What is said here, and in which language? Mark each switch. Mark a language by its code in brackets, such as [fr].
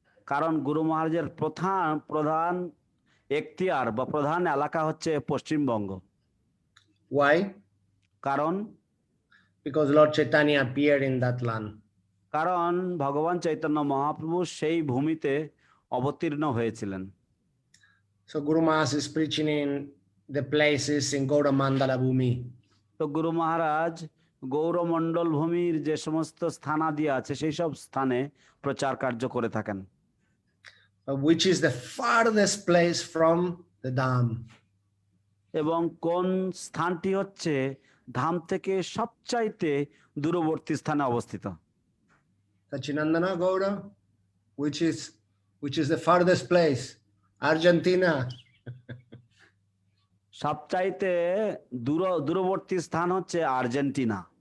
[bn] কারণ গুরু মহারাজের প্রধান এখতিয়ার বা প্রধান এলাকা হচ্ছে পশ্চিমবঙ্গ। [en] Why? [bn] কারণ [en] because Lord Chaitanya appeared in that land. [bn] কারণ ভগবান চৈতন্য মহাপ্রভু সেই ভূমিতে অবতীর্ণ হয়েছিলেন। [en] So Guru Maharaj is preaching in the places in Gaura Mandala Bhumi. [bn] তো গুরু মহারাজ গৌরমণ্ডল ভূমির যে সমস্ত স্থানাদি আছে সেই সব স্থানে প্রচার কার্য করে থাকেন। [en] Which is the farthest place from the Dham. [bn] এবং কোন স্থানটি হচ্ছে ধাম থেকে সবচাইতে দূরবর্তী স্থানে অবস্থিত? [en] Sachinandana Gaura, which is the farthest place? Argentina. [bn] সবচাইতে দূরবর্তী স্থান হচ্ছে আর্জেন্টিনা।